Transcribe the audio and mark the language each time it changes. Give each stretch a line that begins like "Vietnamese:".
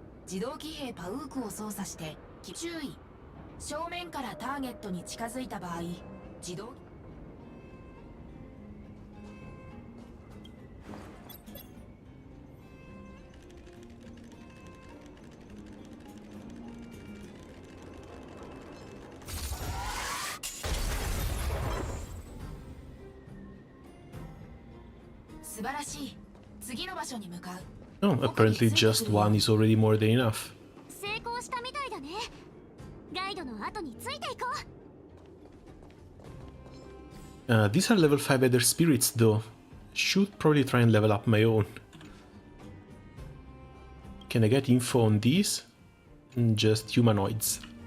Japanese: 自動騎兵パウークを操作して注意。正面からターゲットに近づいた場合、自動素晴らしい。次の場所に向かう。
English: Oh, apparently just one is already more than enough.
Japanese: 成功したみたいだね。ガイドの後についていこう。
English: These are level 5 Ether spirits though. Should probably try and level up my own. Can I get info on these? Just humanoids.